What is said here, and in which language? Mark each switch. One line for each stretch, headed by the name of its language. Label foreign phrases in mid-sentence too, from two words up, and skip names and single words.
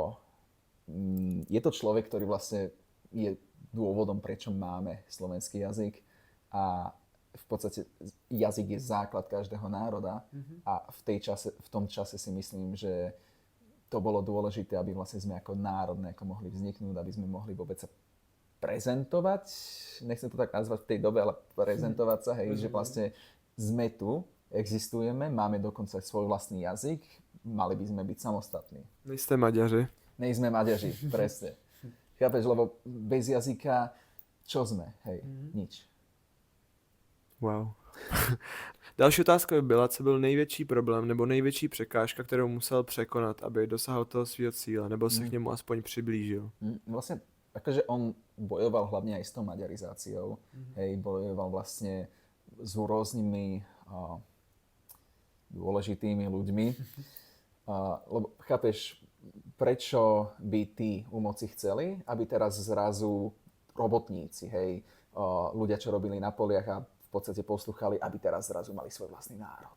Slovak: je to človek, ktorý vlastne je dôvodom, prečo máme slovenský jazyk a v podstate jazyk je základ každého národa a v tom čase si myslím, že to bolo dôležité, aby vlastne sme ako národ nejako mohli vzniknúť, aby sme mohli vôbec sa prezentovať, nechcem to tak nazvať v tej dobe, ale prezentovať sa, hej, že vlastne sme tu, existujeme, máme dokonca svoj vlastný jazyk, mali by sme byť samostatní.
Czech: Nejste Maďaři. Nejsme Maďaři, presne.
Slovak: Chápeš, lebo bez jazyka, čo sme, hej, nič. Wow.
Czech: Další otázka by byla, co byl největší problém nebo největší překážka, kterou musel překonat, aby dosáhl toho svého cíle, nebo se k němu aspoň přiblížil.
Slovak: Vlastne, akože on bojoval hlavne aj s tou maďarizáciou, hej, bojoval vlastne s rôznymi dôležitými ľuďmi, lebo chápeš, prečo by tí u moci chceli, aby teraz zrazu robotníci, hej, ľudia, čo robili na poliach a v podstate poslúchali, aby teraz zrazu mali svoj vlastný národ.